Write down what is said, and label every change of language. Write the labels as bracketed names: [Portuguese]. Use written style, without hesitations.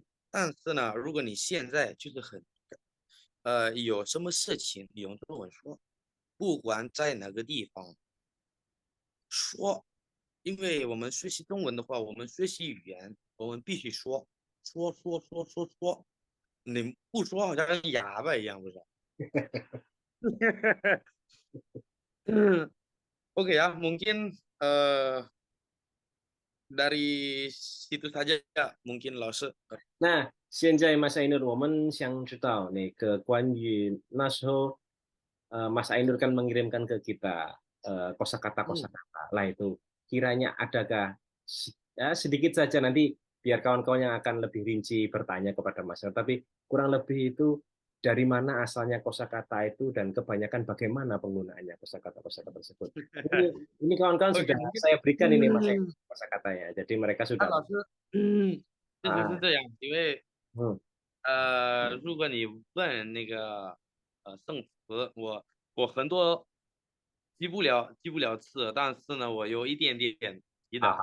[Chinese] 但是呢，如果你现在就是有什么事情你用中文说，不管在哪个地方说，因为我们学习中文的话，我们学习语言，我们必须说，说。你不说好像哑巴一样，不是？ [Indonesian] Oke ya, mungkin dari situ saja mungkin Lause. 那现在 Mas Ainur，我们想知道那个关于那时候Mas Ainur kan mengirimkan ke kita kosakata-kosakata lah itu. Kiranya adakah ya, sedikit saja nanti biar kawan-kawan yang akan lebih rinci bertanya kepada Mas Ainur. Tapi kurang lebih itu dari mana asalnya kosakata itu dan kebanyakan bagaimana penggunaannya kosakata-kosakata tersebut. Ini kawan-kawan Oke, sudah mungkin saya berikan ini Mas Ainur kosakatanya. Jadi mereka [Chinese] 那 [Indonesian] sudah [Chinese] 老师，确实是 ah, 这样，因为 hmm, 如果你问那个宋词，我很多记不了字，但是呢，我有一点点记得。